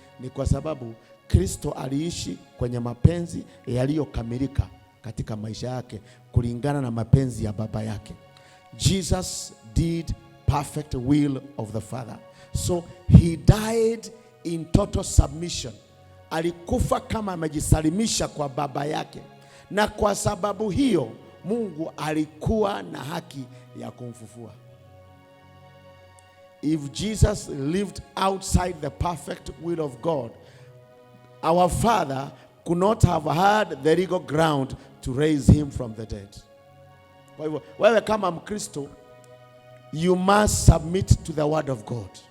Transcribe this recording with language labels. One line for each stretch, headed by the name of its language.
Swahili: Ni kwa sababu Kristo aliishi kwenye mapenzi yaliyokamilika katika maisha yake kulingana na mapenzi ya Baba yake.
English: Jesus did perfect will of the Father. So he died in total submission.
Swahili: Alikufa kama amejisalimisha kwa Baba yake, na kwa sababu hiyo Mungu alikuwa na haki ya kumfufua.
English: If Jesus lived outside the perfect will of God, our Father could not have had the legal ground to raise him from the dead.
Swahili: Kwa hivyo wewe kama Mkristo,
English: you must submit to the word of God.